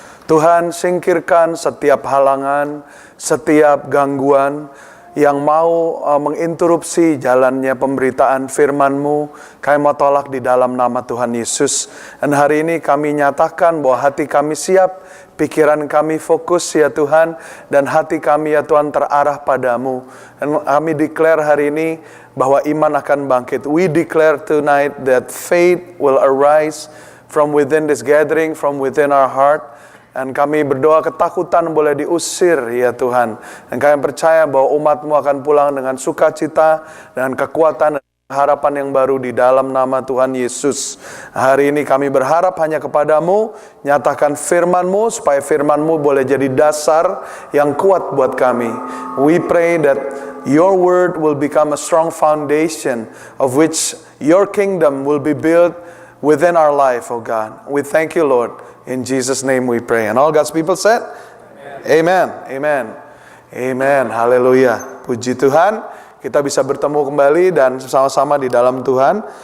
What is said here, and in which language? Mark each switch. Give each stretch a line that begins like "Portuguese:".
Indonesian: Tuhan, singkirkan setiap halangan, setiap gangguan yang mau menginterupsi jalannya pemberitaan firman-Mu. Kami mau tolak di dalam nama Tuhan Yesus. Dan hari ini kami nyatakan bahwa hati kami siap, pikiran kami fokus ya Tuhan, dan hati kami ya Tuhan terarah padamu. Dan kami declare hari ini bahwa iman akan bangkit.
English: We declare tonight that faith will arise from within this gathering, from within our heart.
Indonesian: Dan kami berdoa ketakutan boleh diusir ya Tuhan. Dan kami percaya bahwa umat-Mu akan pulang dengan sukacita dan kekuatan dan harapan yang baru di dalam nama Tuhan Yesus. Hari ini kami berharap hanya kepada-Mu. Nyatakan firman-Mu supaya firman-Mu boleh jadi dasar yang kuat buat kami.
English: We pray that Your word will become a strong foundation of which Your kingdom will be built within our life, oh God. We thank You, Lord. In Jesus' name we pray. And all God's people said?
Indonesian: Amen. Amen. Amen. Haleluya. Puji Tuhan. Kita bisa bertemu kembali dan sama-sama di dalam Tuhan.